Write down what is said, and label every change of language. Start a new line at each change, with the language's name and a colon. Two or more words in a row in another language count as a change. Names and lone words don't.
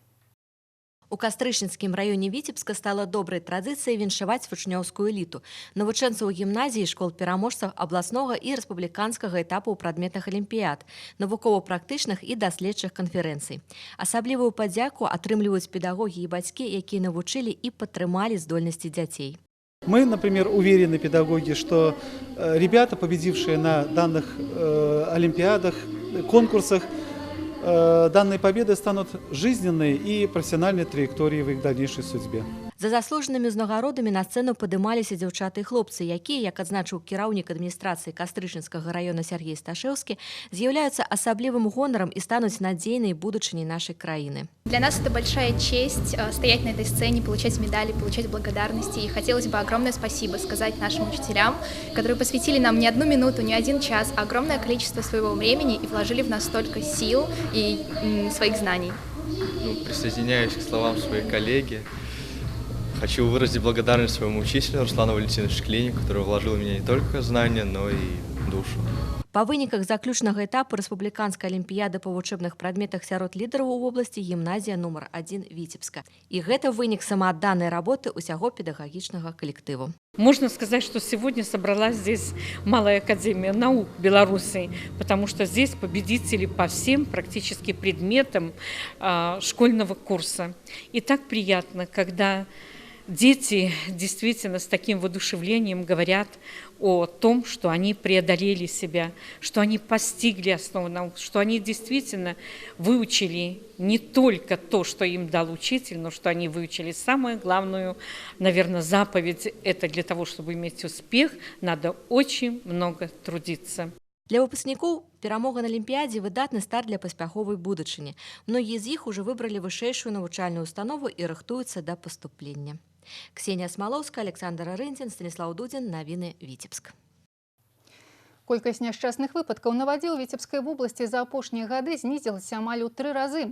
Belarusian: У Кастрычніцкім раёне Віцебска стала добрай традыцыяй віншаваць вучнёўскую эліту. Навучэнцаў гімназіі, школ пераможцаў абласнога і рэспубліканскага этапу ў прадметах алімпіяд, навукова-практычных і даследчых канферэнцый. Асаблівую падзяку атрымліваюць педагогі і бацькі, якія навучылі і падтрымалі здольнасці дзяцей.
Russian: Мы, например, уверены, педагоги, что ребята, победившие на данных олимпиадах, конкурсах, данные победы станут жизненной и профессиональной траекторией в их дальнейшей судьбе.
Belarusian: За заслуженымі ўзнагародамі на сцэну падымаліся дзяўчаты і хлопцы, якія, як адзначыў кіраўнік адміністрацыі Кастрычніцкага раёна Сергей Сташэўскі, з'яўляюцца асаблівым гонарам и станут надзейнай будучыней нашей краины.
Russian: Для нас это большая честь стоять на этой сцене, получать медали, получать благодарности. И хотелось бы огромное спасибо сказать нашим учителям, которые посвятили нам не одну минуту, не один час, а огромное количество своего времени и вложили в нас столько сил и своих знаний. Присоединяюсь к словам своей коллеги. Хочу выразить благодарность своему учителю Руслану Валентиновичу Шклине, который вложил в меня не только знания, но и душу.
Belarusian: Па выніках заключнага этапу рэспубліканскай алімпіяды па вучэбных прадметах сярод лідараў у вобласці гімназія нумар 1 Віцебска. І гэта вынік самаадданай работы ўсяго педагагічнага калектыву.
Russian: Можно сказать, что сегодня собралась здесь Малая академия наук Беларуси, потому что здесь победители по всем практически предметам школьного курса. И так приятно, когда дети действительно с таким воодушевлением говорят о том, что они преодолели себя, что они постигли основы наук, что они действительно выучили не только то, что им дал учитель, но что они выучили самую главную, наверное, заповедь. Это для того, чтобы иметь успех, надо очень много трудиться.
Belarusian: Для выпускнікоў перамога на алімпіядзе выдатны старт для паспяховай будучыні. Многія з іх уже выбралі вышэйшую навучальную установу і рыхтуюцца да паступлення. Ксения Смоловская, Александр Арындзін, Станислав Дудзін, навіны Віцебск. Колькасць няшчасных выпадкаў на вадзе ў Віцебскай вобласці за апошнія гады знізілася амаль у 3 разы.